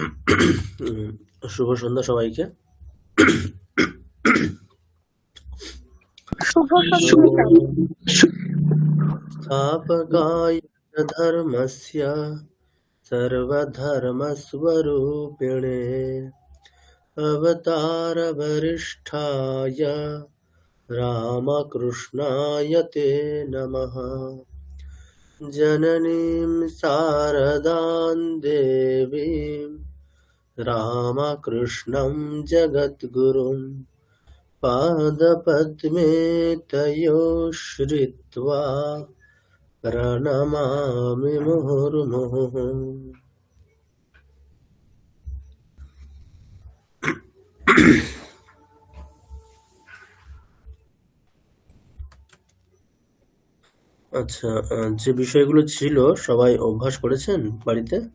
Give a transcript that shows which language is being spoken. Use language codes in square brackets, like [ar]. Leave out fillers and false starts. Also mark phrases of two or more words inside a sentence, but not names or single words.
[bn] শুভ সন্ধ্যা সবাইকে। শুভ সন্ধ্যা স্যার। [sa] स्थापकाय धर्मस्य सर्वधर्मस्वरूपिणे अवतारवरिष्ठाय रामकृष्णाय ते नमः। जननीं शारदां देवीं रामकृष्णं जगद्गुरुं पादपद्मे तयो श्रित्वा प्रणमामि मुहुर्मुहुः। [bn] আচ্ছা, যে বিষয়গুলো ছিল সবাই অভ্যাস করেছেন বাড়িতে?